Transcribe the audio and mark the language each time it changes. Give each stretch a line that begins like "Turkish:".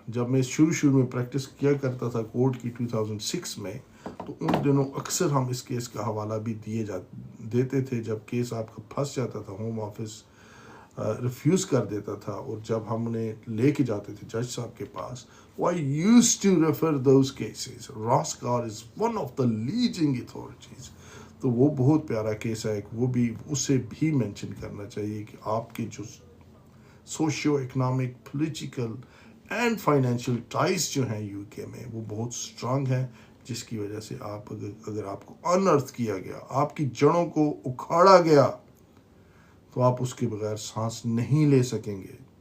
Urdu: جب میں شروع میں پریکٹس کیا کرتا تھا کورٹ کی 2006 میں, تو ان دنوں اکثر ہم اس کیس کا حوالہ بھی دیتے تھے. جب کیس آپ کا پھنس جاتا تھا, ہوم آفس ریفیوز کر دیتا تھا, اور جب ہم انہیں لے کے جاتے تھے جج صاحب کے پاس,
English: I used to refer those cases. Raskar is one of the leading authorities.
Urdu: تو وہ بہت پیارا کیس ہے, وہ بھی اسے بھی مینشن کرنا چاہیے کہ آپ کے جو socio economic, political and financial ties جو ہیں یو کے میں وہ بہت اسٹرانگ ہیں, جس کی وجہ سے آپ اگر آپ کو انرتھ کیا گیا, آپ کی جڑوں کو اکھاڑا گیا, تو آپ اس کے بغیر سانس نہیں لے سکیں گے.